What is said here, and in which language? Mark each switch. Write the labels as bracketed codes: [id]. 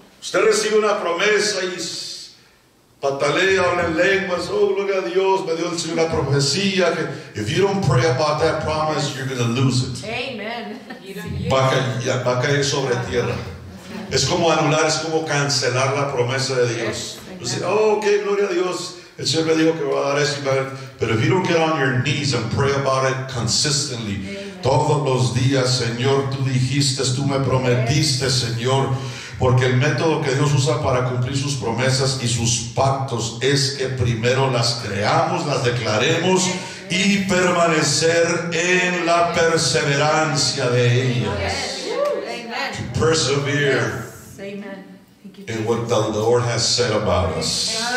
[es] Usted recibe una promesa y patalea, habla en lenguas. Oh, gloria a Dios, me dio el Señor una profecía que [en] if you don't pray about that promise, you're going to lose it. Amen. [es] Va a caer sobre tierra. Es como anular, es como cancelar la promesa de Dios. Dice, oh, ok, gloria a Dios, el Señor me dijo que va a dar eso, pero [en] if you don't get on your knees and pray about it consistently, [es] todos los días, Señor, tú dijiste, tú me prometiste, Señor, porque el método que Dios usa para cumplir sus promesas y sus pactos es que primero las creamos, las declaremos y permanecer en la perseverancia de ellas. [en] To persevere in what the Lord has said about us.